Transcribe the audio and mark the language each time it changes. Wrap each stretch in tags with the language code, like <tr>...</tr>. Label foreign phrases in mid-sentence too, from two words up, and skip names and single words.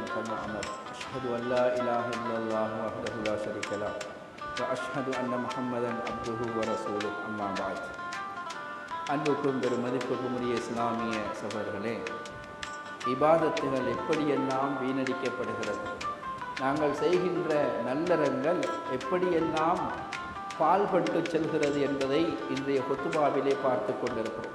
<ar>ما أمر أشهد أن لا إله إلا الله وحده لا شريك له وأشهد أن محمدا عبده ورسوله أما بعد</ar> <ta>அன்புக்கும் பெருமதிப்புக்கும் உரிய இஸ்லாமிய சகோதரர்களே, இபாதத்துகள் எப்படியெல்லாம் வீணடிக்கப்படுகிறது, நாங்கள் செய்கின்ற நல்லறங்கள் எப்படியெல்லாம் பால்பட்டு செல்கிறது என்பதை இன்றைய குத்துபாவிலே பார்த்து கொண்டிருக்கிறோம்.</ta>